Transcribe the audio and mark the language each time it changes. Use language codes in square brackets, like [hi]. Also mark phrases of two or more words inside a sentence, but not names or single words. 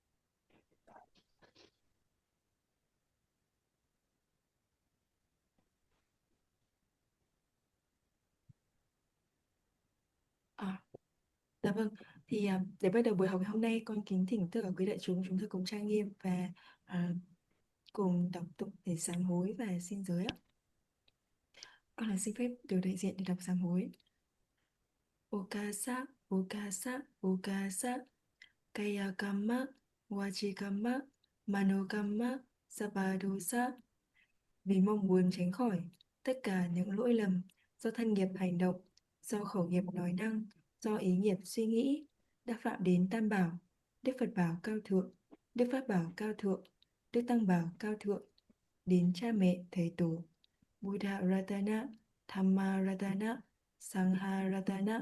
[vi] Dạ vâng, thì để bắt đầu buổi học ngày hôm nay, con kính thỉnh tất cả quý đại chúng ta cùng trang nghiêm và cùng đọc tụng để sám hối và xin giới ạ. Con là xin phép được đại diện để đọc sám hối. [pi] Okasa, okasa, okasa, kaya kamma, wachi kamma, mano kamma, sabadosa. [vi] Vì mong muốn tránh khỏi tất cả những lỗi lầm do thân nghiệp hành động, do khẩu nghiệp nói năng, do ý nghiệp suy nghĩ, đã phạm đến Tam Bảo, Đức Phật Bảo cao thượng, Đức Pháp Bảo cao thượng, Đức Tăng Bảo cao thượng, đến cha mẹ, thầy tổ, [pi] Buddha Ratana, Dhamma Ratana, Sangha Ratana.